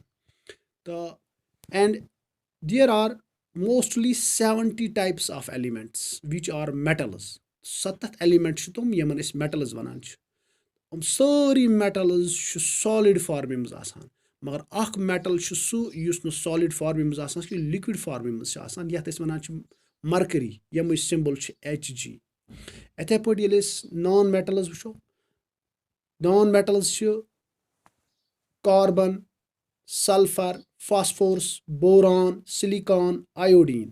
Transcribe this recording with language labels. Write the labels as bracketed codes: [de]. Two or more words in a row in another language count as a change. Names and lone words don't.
[en] تہٕ and there are mostly 70 types of elements which are metals. [ks] 70 ایلیمنٹ چھِ تِم یِمن أسۍ metals ونان چھِ. یِم سٲری metals چھِ solid فارمہِ منٛز آسان. مگر اکھ میٹل چھُ سُہ یُس نہٕ سالِڈ فارمہِ منٛز آسان چھُ، لِکوِڈ فارمہِ منٛز چھِ آسان، یتھ أسۍ ونان چھِ مرکری، ییٚمِچ سمبل چھِ Hg. یِتھے پٲٹھۍ ییٚلہِ أسۍ نان میٹلز وٕچھو، نان میٹلز چھِ کاربن، سلفر، فاسفورس، بوران، سِلِکان، آیوڈیٖن.